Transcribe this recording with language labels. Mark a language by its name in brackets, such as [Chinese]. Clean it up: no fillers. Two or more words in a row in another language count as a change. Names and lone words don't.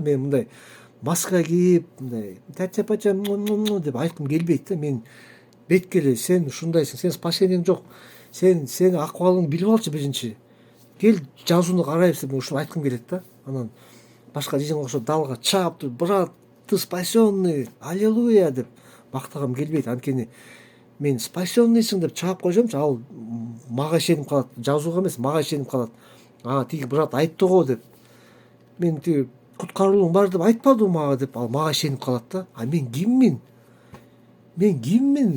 [Kyrgyz] Мен мындай маска кийип, мындай тача-пача деп айткым келбейт да. Мен беткеле сен ушундайсың, сен спасениең жок. Сен акыбалыңды билип алчы биринчи. Кел жазууну карайбыз деп ушуну айткым келет да. Анан башка жыйынга окшоп далга чаап туруп, [Russian] брат, ты спасенный, аллилуйя [Kyrgyz] деп мактагым келбейт. Анткени мен спасенныйсың деп чаап койсомчу, ал мага ишенип калат. Жазууга эмес, мага ишенип калат. Тиги брат айтты го деп. Мен тиги куткаруулуң бар деп айтпадыбы мага деп, ал мага ишенип калат да. Мен киммин? Мен киммин?